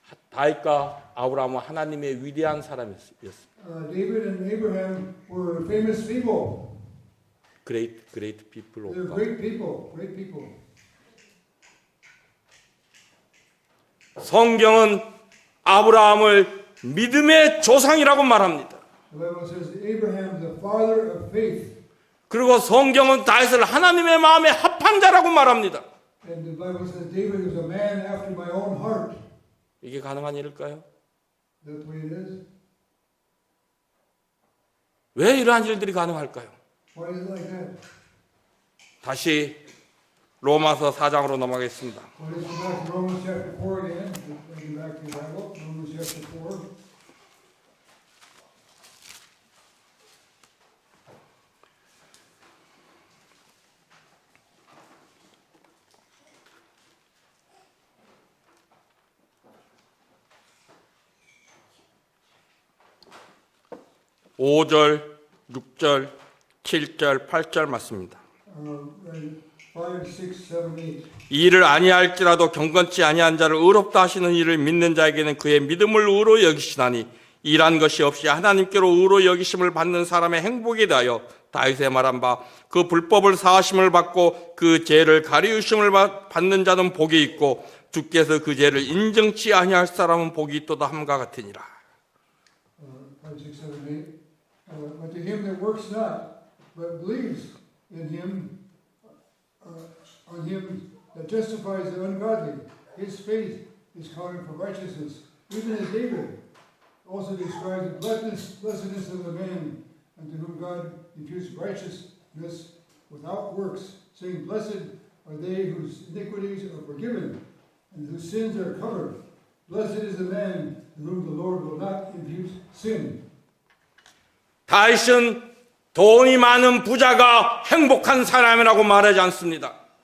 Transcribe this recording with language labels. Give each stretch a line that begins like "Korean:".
Korean: 다윗과 아브라함은 하나님의 위대한 사람이었습니다.
English: David and Abraham were famous people. Great people. They're great people. Great people.
Korean: 성경은 아브라함을 믿음의 조상이라고 말합니다.
English: The Bible says Abraham, the father of faith.
Korean: 그리고 성경은 다윗을 하나님의 마음에 합한 자라고 말합니다.
English: And the Bible says David was a man after my own heart.
Korean: 이게 가능한 일일까요?
English: That's the way it is.
Korean: 왜 이러한 일들이 가능할까요?
English: Why is it like that?
Korean: 다시 로마서 4장으로 넘어가겠습니다.
English: Well, let's go back to Romans chapter 4 again. Let's get back to the Bible. Romans chapter 4.
Korean: 오 5절, 6절, 7절, 8절 맞습니다.
English: 5, 6, 7, 8.
Korean: 이 일을 아니할지라도 경건치 아니한 자를 의롭다 하시는 이를 믿는 자에게는 그의 믿음을 의로 여기시나니 일한 것이 없이 하나님께로 의로 여기심을 받는 사람의 행복에 대하여 다윗의 말한 바 그 불법을 사하심을 받고 그 죄를 가리우심을 받는 자는 복이 있고 주께서 그 죄를 인정치 아니할 사람은 복이 있도다 함과 같으니라.
English: 5, 6, 7, 8. But to him that works not, but believes in him, on him that justifies the ungodly, his faith is counted for righteousness. Even as David also describes the blessedness of the man unto whom God imputes righteousness without works, saying, Blessed are they whose iniquities are forgiven and whose sins are covered. Blessed is the man to whom the Lord will not impute sin.
Korean: 다윗은 돈이 많은 부자가 행복한 사람이라고 말하지 않습니다.